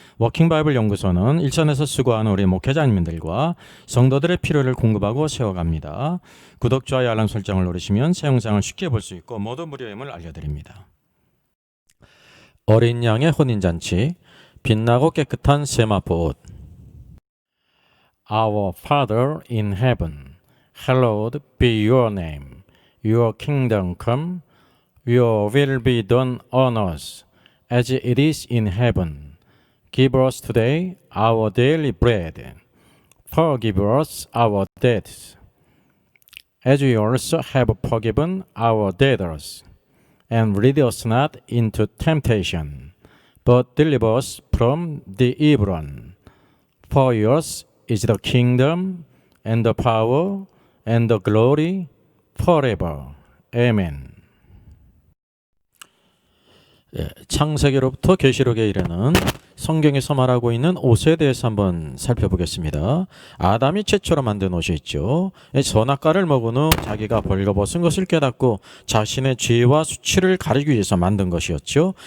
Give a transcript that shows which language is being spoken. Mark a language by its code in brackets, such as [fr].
[ko] 워킹바이블 연구소는 일선에서 수고하는 우리 목회자님들과 성도들의 필요를 공급하고 세워갑니다. 구독, 좋아요, 알람 설정을 누르시면 새 영상을 쉽게 볼 수 있고 모두 무료임을 알려드립니다. 어린 양의 혼인잔치, 빛나고 깨끗한 세마포 옷. [en] Our Father in heaven, hallowed be your name. Your kingdom come, your will be done on earth as it is in heaven. Give us today our daily bread. Forgive us our debts, as we also have forgiven our debtors. And lead us not into temptation, but deliver us from the evil one. For yours is the kingdom, and the power, and the glory, forever. Amen. [ko] 창세기로부터 계시록에 이르는 성경에서 말하고 있는 옷에 대해서 한번 살펴보겠습니다. 아담이 최초로 만든 옷이 있죠. 선악과를 먹은 후 자기가 벌거벗은 것을 깨닫고 자신의 죄와 수치를 가리기 위해서 만든 것이었죠.